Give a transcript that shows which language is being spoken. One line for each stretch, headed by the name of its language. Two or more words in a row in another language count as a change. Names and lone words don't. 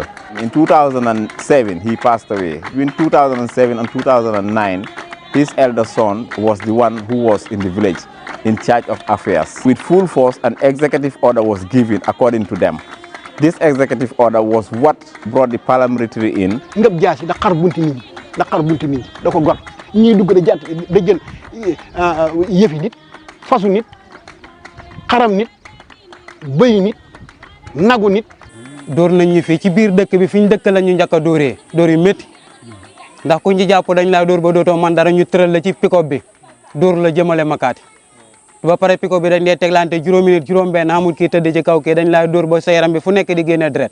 English: In 2007, he passed away. Between 2007 and 2009, his elder son was the one who was in the village in charge of affairs. With full force, an executive order was given according to them. This executive order was what brought the paramilitary in.
Wolof: Door nañ ñu fi ci biir dëkk bi fiñ dëkk la ñu njëkk a dooree door yu métti ndax ku ñu jàpp dañ laa door ba dootoo man dara ñu tëral la ci pick-up bi door la jëmale makaati ba pare pick-up bi dañ lay teglante juróomi nit juróom benn amul kii tëdd ci kaw kii dañ laa door ba sa yaram bi fu nekk di génne deret